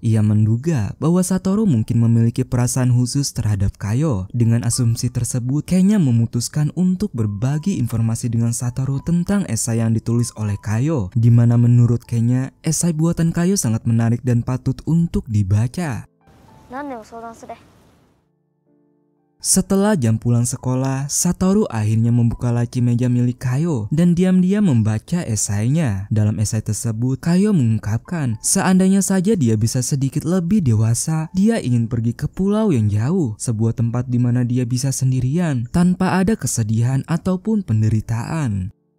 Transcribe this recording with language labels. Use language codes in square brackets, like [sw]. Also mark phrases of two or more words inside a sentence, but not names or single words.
[id] Ia menduga bahwa Satoru mungkin memiliki perasaan khusus terhadap Kayo. Dengan asumsi tersebut, Kenya memutuskan untuk berbagi informasi dengan Satoru tentang esai yang ditulis oleh Kayo, di mana menurut Kenya, esai buatan Kayo sangat menarik dan patut untuk dibaca. [ja] 何でも相談すれ。 [id] Setelah jam pulang sekolah, Satoru akhirnya membuka laci meja milik Kayo dan diam-diam membaca esainya. Dalam esai tersebut, Kayo mengungkapkan seandainya saja dia bisa sedikit lebih dewasa, dia ingin pergi ke pulau yang jauh, sebuah tempat di mana dia bisa sendirian tanpa ada kesedihan ataupun penderitaan.